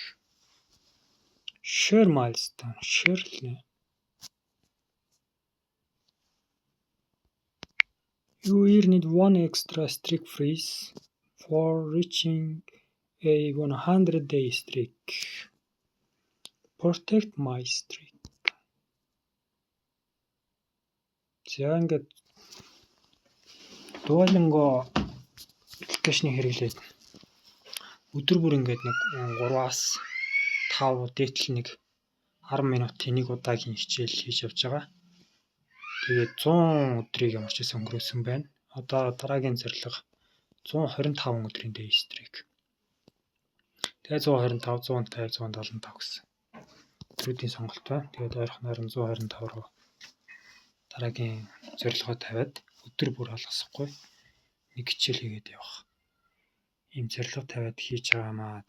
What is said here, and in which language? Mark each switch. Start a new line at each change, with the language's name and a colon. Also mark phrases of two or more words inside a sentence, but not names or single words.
English: Share milestone. Share. You will need 1 extra streak freeze for reaching a 100-day streak. Protect my streak.
Mongolian: За ингээд Duolingo аппликейшнийг хэрэглээд өдөр бүр ингээд нэг 3-аас 5 дээтэл нэг 10 минутын нэг удаагийн хичээл хийж явж байгаа. Тэгээд 100 өдрийг ямар ч гэсэн өнгөрөөсөн байна. Одоо дараагийн зорилго 125 өдрийн
English: day streak.
Mongolian: Тэгээд 125, 150, 175 гэсэн өдрүүдийн сонголт байна. Тэгээд ойрхон 125 руу дараагийн зорилгоо тавиад өдөр бүр алгасахгүй нэг хичээл хийгээд явах. Ийм зорилго тавиад хийж байгаамаа.